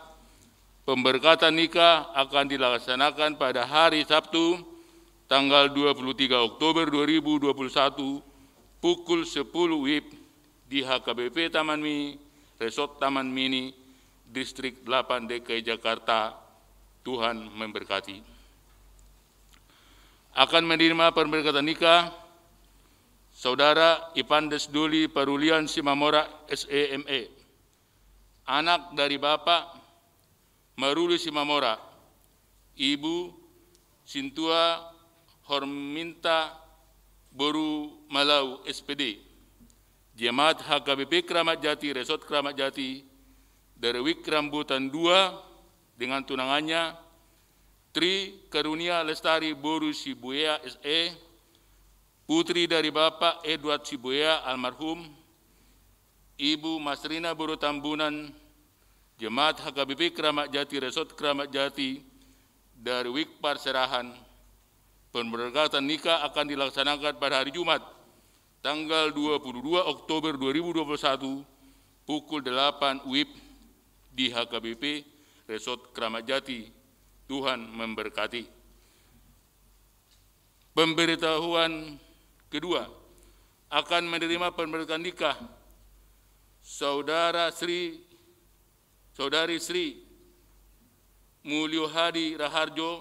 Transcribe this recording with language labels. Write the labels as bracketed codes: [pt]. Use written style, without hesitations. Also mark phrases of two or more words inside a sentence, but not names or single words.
[id] Pemberkatan nikah akan dilaksanakan pada hari Sabtu, tanggal 23 Oktober 2021, pukul 10 WIB di HKBP Taman Mini, Resort Taman Mini, Distrik 8 DKI Jakarta. Tuhan memberkati. Akan menerima pemberkatan nikah Saudara Ipandes Duli Parulian Simamora SEME, anak dari Bapak Maruli Simamora, Ibu Sintua Horminta Boru Malau SPD, Jemaat HKBP Kramat Jati, Resort Kramat Jati, dari Wik Rambutan 2 dengan tunangannya Tri Karunia Lestari Boru Sibuya SE, putri dari Bapak Edward Sibuya almarhum, Ibu Masrina Boru Tambunan, Jemaat HKBP Kramat Jati, Resort Kramat Jati, dari Wik Parserahan. Pemberkatan nikah akan dilaksanakan pada hari Jumat, tanggal 22 Oktober 2021, pukul 8 WIB di HKBP Resort Kramat Jati. Tuhan memberkati. Pemberitahuan kedua, akan menerima pemberkatan nikah Saudari Sri Mulyohadi Raharjo,